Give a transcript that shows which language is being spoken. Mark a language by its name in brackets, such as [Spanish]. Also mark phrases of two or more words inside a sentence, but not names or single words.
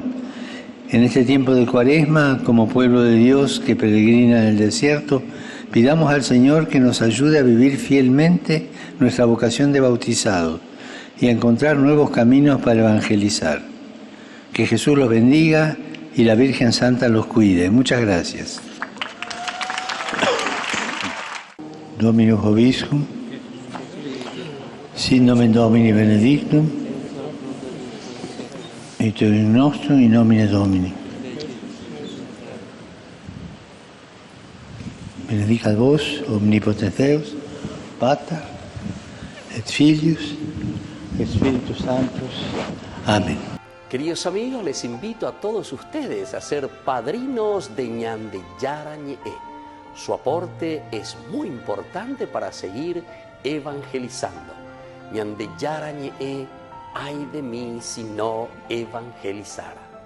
[Spanish] En este tiempo de Cuaresma, como pueblo de Dios que peregrina en el desierto, pidamos al Señor que nos ayude a vivir fielmente nuestra vocación de bautizado y a encontrar nuevos caminos para evangelizar. Que Jesús los bendiga y la Virgen Santa los cuide. Muchas gracias. [Latin] Dominus Vobiscum, sin nomen Domini benedictum, et in nostrum in nomine Domini. Benedicat vos, omnipotens Deus, Pater, et Filius, et Spiritus Sanctus. [Spanish] Amén. Queridos amigos, les invito a todos ustedes a ser padrinos de Ñande Yarañe. Su aporte es muy importante para seguir evangelizando. Ñande Yarañe, ay de mí si no evangelizara.